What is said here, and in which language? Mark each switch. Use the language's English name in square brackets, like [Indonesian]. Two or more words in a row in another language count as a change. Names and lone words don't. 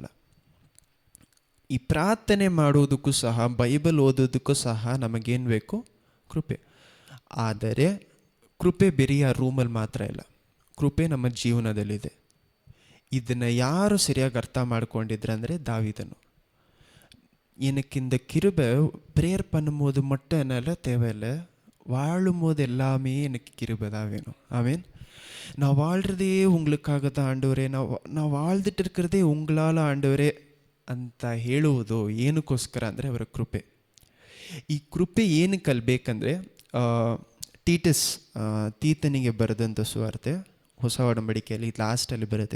[Kannada] ಈ ಪ್ರಾರ್ಥನೆ ಮಾಡೋದಕ್ಕೂ ಸಹ, ಬೈಬಲ್ ಓದೋದಕ್ಕೂ ಸಹ ನಮಗೇನು ಬೇಕು? ಕೃಪೆ. ಆದರೆ ಕೃಪೆ ಬರೀ ಆ ರೂಮಲ್ಲಿ ಮಾತ್ರ ಇಲ್ಲ, ಕೃಪೆ ನಮ್ಮ ಜೀವನದಲ್ಲಿದೆ. ಇದನ್ನು ಯಾರು ಸರಿಯಾಗಿ ಅರ್ಥ ಮಾಡ್ಕೊಂಡಿದ್ರೆ ಅಂದರೆ ದಾವೀದನು. [Tamil] எனக்கு இந்த கிருபை ப்ரேயர் பண்ணும்போது மட்டும் என்னால் தேவையில்லை, வாழும் போது எல்லாமே எனக்கு கிருபை தான் வேணும். ஆமேன். நான் வாழ்கிறதே உங்களுக்காக தான் ஆண்டவரೇ, நான் வாழ்ந்துட்டு இருக்கிறதே உங்களால் ಆಂಡವರೇ [Kannada] ಅಂತ ಹೇಳುವುದು ಏನಕ್ಕೋಸ್ಕರ ಅಂದರೆ ಅವರ ಕೃಪೆ. ಈ ಕೃಪೆ ಏನು ಕಲ್ಬೇಕಂದ್ರೆ ಟೀಟಸ್ ತೀತನಿಗೆ ಬರೆದಂಥ ಸುವಾರ್ತೆ ಹೊಸ ಒಡಂಬಡಿಕೆಯಲ್ಲಿ ಲಾಸ್ಟಲ್ಲಿ ಬರುತ್ತೆ.